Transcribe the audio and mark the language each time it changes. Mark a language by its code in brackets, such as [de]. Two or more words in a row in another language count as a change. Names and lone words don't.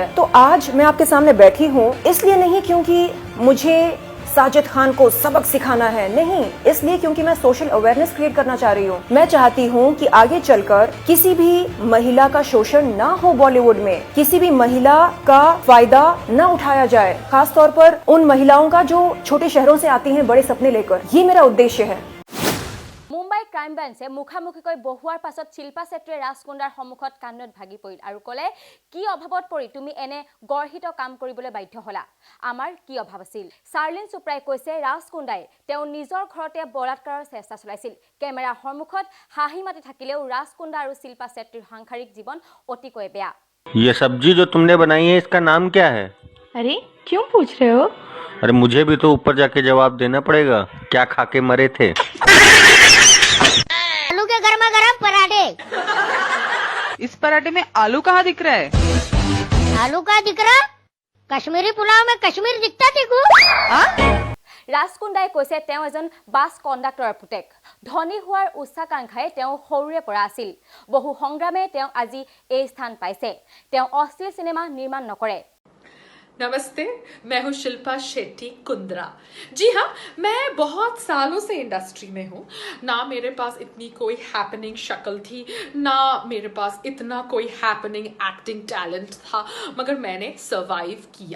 [hi] तो आज मैं आपके सामने बैठी हूँ इसलिए नहीं क्योंकि मुझे साजिद खान को सबक सिखाना है, नहीं, इसलिए क्योंकि मैं [en] social awareness create [hi] करना चाह रही हूँ। मैं चाहती हूँ कि आगे चलकर किसी भी महिला का शोषण ना हो बॉलीवुड में, किसी भी महिला का फायदा न उठाया जाए, खास तौर पर उन महिलाओं का जो छोटे शहरों से आती हैं बड़े सपने लेकर। ये मेरा उद्देश्य है। [as] মুম্বাই ক্ৰাইম ব্ৰাঞ্চে মুখামুখিকৈ বহুৱাৰ পাছত শিল্পা চেত্ৰীয়ে ৰাজকুণ্ডাৰ সন্মুখত কান্দত ভাগি পৰিল আৰু ক'লে, কি অভাৱত পৰি তুমি এনে গৰ্হিত কাম কৰিবলৈ বাধ্য হ'লা, আমাৰ কি অভাৱ আছিল। চাৰ্লিন চোপ্ৰাই কৈছে ৰাজকুণ্ডাই তেওঁ নিজৰ ঘৰতে বলাৎকাৰৰ চেষ্টা চলাইছিল। কেমেৰাৰ সন্মুখত হাঁহি মাতি থাকিলেও ৰাজকুণ্ডা আৰু শিল্পা চেত্ৰীৰ সাংসাৰিক জীৱন অতিকৈ বেয়া। [hi] ये सब्जी जो तुमने बनाई है इसका नाम क्या है? अरे क्यों पूछ रहे हो? अरे मुझे भी तो ऊपर जाके जवाब देना पड़ेगा, क्या खा के मरे थे। आलू के गर्मा गर्म पराठे। इस पराठे में आलू कहाँ दिख रहा है? आलू का दिख रहा? कश्मीरी पुलाव में कश्मीर दिखता देखो। [as] ৰাজকুণ্ডাই কৈছে তেওঁ এজন বাছ কণ্ডাক্টৰৰ পুতেক। ধনী হোৱাৰ উচ্চাকাংক্ষাই তেওঁ সৰুৰে পৰা আছিল। বহু সংগ্ৰামে তেওঁ আজি এই স্থান পাইছে। তেওঁ অশ্লীল চিনেমা নিৰ্মাণ নকৰে। [hi] नमस्ते, मैं हूँ शिल्पा शेट्टी कुंद्रा। जी हाँ, मैं बहुत सालों से इंडस्ट्री में हूँ। ना मेरे पास इतनी कोई हैपनिंग शक्ल थी, ना मेरे पास इतना कोई [en] happening acting talent [hi] था, मगर मैंने सर्वाइव किया।